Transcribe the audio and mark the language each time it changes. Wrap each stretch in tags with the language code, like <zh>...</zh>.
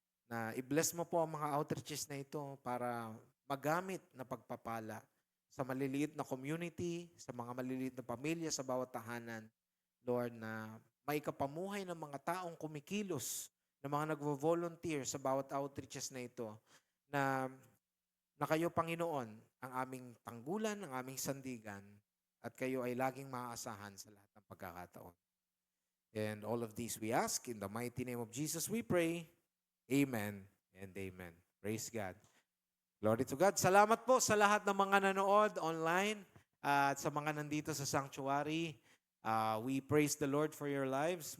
<tl>na i-bless mo po ang mga outreaches na ito para magamit na pagpapala sa maliliit na community, sa mga maliliit na pamilya, sa bawat tahanan, Lord, na may kapamuhay ng mga taong kumikilos, ng mga nagvo-volunteer sa bawat outreaches na ito, na kayo, Panginoon, ang aming tanggulan, ang aming sandigan, at kayo ay laging maaasahan sa lahat ng pagkakataon.</tl> <en>And all of these we ask, in the mighty name of Jesus we pray. Amen and amen. Praise God. Glory to God.</en> <tl>Salamat po sa lahat ng mga nanood online at sa mga nandito sa sanctuary.</tl> <en>We praise the Lord for your lives.</en>